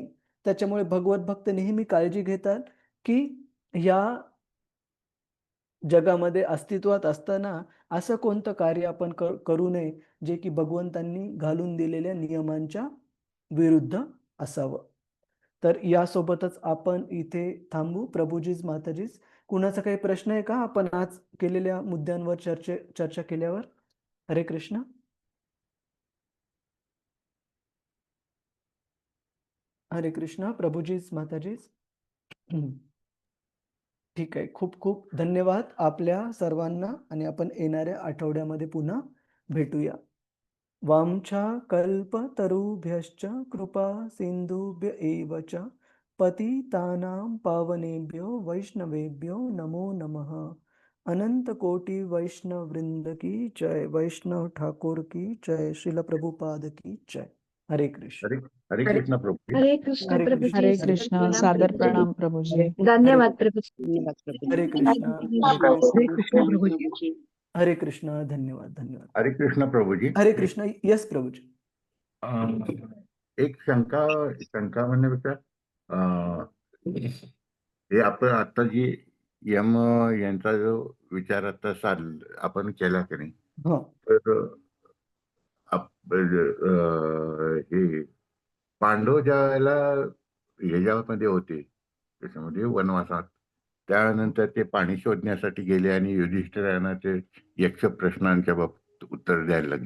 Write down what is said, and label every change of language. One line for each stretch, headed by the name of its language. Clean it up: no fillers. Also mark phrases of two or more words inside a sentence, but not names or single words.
Marathi: त्याच्यामुळे भगवत भक्त नेहमी काळजी घेतात, की या जगामध्ये अस्तित्वात असताना असं कोणतं कार्य आपण करू नये, जे की भगवंतांनी घालून दिलेल्या नियमांच्या विरुद्ध असावं. तर यासोबतच आपण इथे थांबू. प्रभुजीच, माताजीच. कुणाचा काही प्रश्न आहे का? आपण आज केलेल्या मुद्द्यांवर चर्चा केल्यावर? हरे कृष्ण. हरे कृष्ण. प्रभुजीच, माताजीच. ठीक आहे. खूप खूप धन्यवाद आपल्या सर्वांना आणि आपण येणाऱ्या आठवड्यामध्ये पुन्हा भेटूया.
Sanskrit: वाञ्छाकल्पतरुभ्यश्च कृपा सिन्धुभ्य एव च पतितानां पावनेभ्यो वैष्णवेभ्यो नमो नमः.
Hindi: अनंत कोटि वैष्णव वृंद की जय. वैष्णव ठाकुर की जय. श्रील प्रभुपाद की जय.
Marathi: हरे कृष्ण. हरे कृष्ण प्रभु। हरे कृष्ण हरे प्रभुजी. हरे कृष्ण. कृष्ण. सादर प्रणाम प्रभुजी. धन्यवाद प्रभुजी. धन्यवाद प्रभू. हरे कृष्ण. हरे कृष्ण प्रभुजी. हरे कृष्ण. धन्यवाद. धन्यवाद. हरे कृष्ण प्रभुजी। हरे कृष्ण. यस प्रभुजी. अं, एक शंका म्हणण्यापेक्षा हे आपण आता जी यम यांचा जो विचार आता आपण केला की नाही, हा. तर हे पांडव ज्या वेळेला ह्याच्यामध्ये होते, त्याच्यामध्ये वनवासात, त्यानंतर ते पाणी शोधण्यासाठी गेले आणि युधिष्ठिरांना ते यक्ष प्रश्नांच्या बाबतीत उत्तर द्यायला लागले.